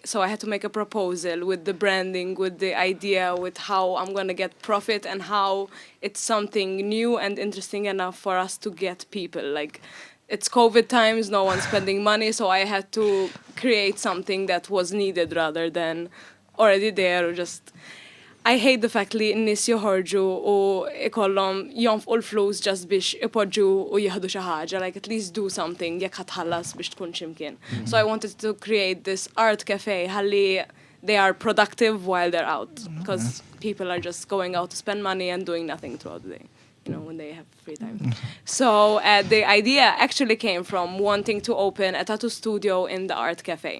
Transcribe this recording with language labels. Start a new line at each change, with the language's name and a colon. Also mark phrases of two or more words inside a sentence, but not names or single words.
English: So I had to make a proposal with the branding, with the idea, with how I'm going to get profit and how it's something new and interesting enough for us to get people. Like, it's COVID times, no one's spending money, so I had to create something that was needed rather than already there or just... I hate the fact
Maltese: li n-nis joħorġu u ikollhom jonfqu l-flus just biex ipoġġu u jieħdu xi ħaġa,
English: like at least do something
Maltese: jekk ħatħallas biex tkun x'imkien.
English: So I wanted to create this art cafe ħalli they are productive while they're out, because people are just going out to spend money and doing nothing throughout the day, you know, when they have free time. So the idea actually came from wanting to open a tattoo studio in the art cafe.